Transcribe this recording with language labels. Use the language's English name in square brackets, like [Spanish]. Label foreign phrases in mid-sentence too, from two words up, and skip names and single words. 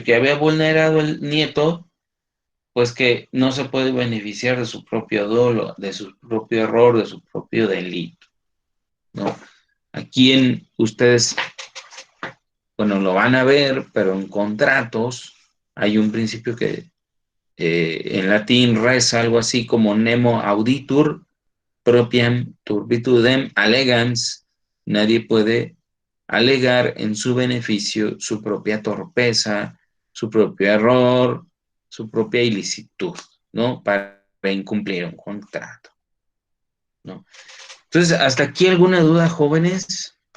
[Spanish] Que había vulnerado el nieto, pues que no se puede beneficiar de su propio dolo, de su propio error, de su propio delito, ¿no? Aquí ustedes, bueno, lo van a ver, pero en contratos hay un principio que en latín reza algo así como [Latin] nemo auditur propiam turbitudem allegans. [Spanish] Nadie puede alegar en su beneficio su propia torpeza, su propio error, su propia ilicitud, ¿no? Para incumplir un contrato, ¿no? Entonces, ¿hasta aquí alguna duda, jóvenes?